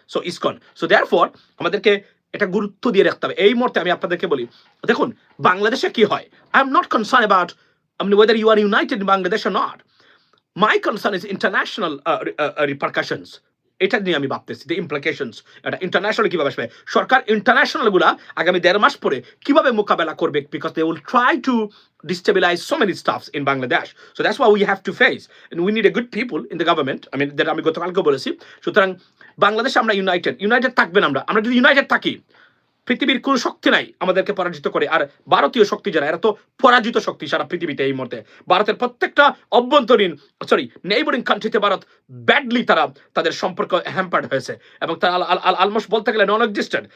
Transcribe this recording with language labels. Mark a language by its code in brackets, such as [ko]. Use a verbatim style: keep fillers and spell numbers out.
[en] So ISKCON, so therefore [bn] আমাদেরকে এটা গুরুত্ব দিয়ে রাখতে হবে। এই মুহূর্তে আমি আপনাদেরকে বলি, দেখুন বাংলাদেশে কি হয়, [en] I am not concerned about I mean whether you are united in Bangladesh or not. My concern is international uh, uh, repercussions. [bn] এটা নিয়ে আমি ভাবতেছি, [en] the implications, [bn] এটা ইন্টারন্যাশনাল কিভাবে আসবে, সরকার ইন্টারন্যাশনাল গুলা আগামী দেড় মাস পরে কিভাবে মোকাবেলা করবে, [en] Because they will try to destabilize so many stuffs in Bangladesh. So that's what we have to face, and we need a good people in the government. I mean that [bn] আমি গতকালকে বলেছি। সুতরাং বাংলাদেশ আমরা ইউনাইটেড, ইউনাইটেড থাকবেন আমরা, আমরা যদি United থাকি পৃথিবীর কোনো শক্তি নাই আমাদেরকে পরাজিত করে। আর ভারতীয় শক্তি যারা, এরা তো পরাজিত শক্তি সারা পৃথিবীতে এই মুহূর্তে। ভারতের প্রত্যেকটা অভ্যন্তরীণ সরি নেইবরিং কান্ট্রিতে ভারত ব্যাডলি তারা তাদের সম্পর্ক হ্যাম্পার্ড হয়েছে এবং তারা অলমোস্ট বলতে গেলে নন এক্সিস্টেন্ট।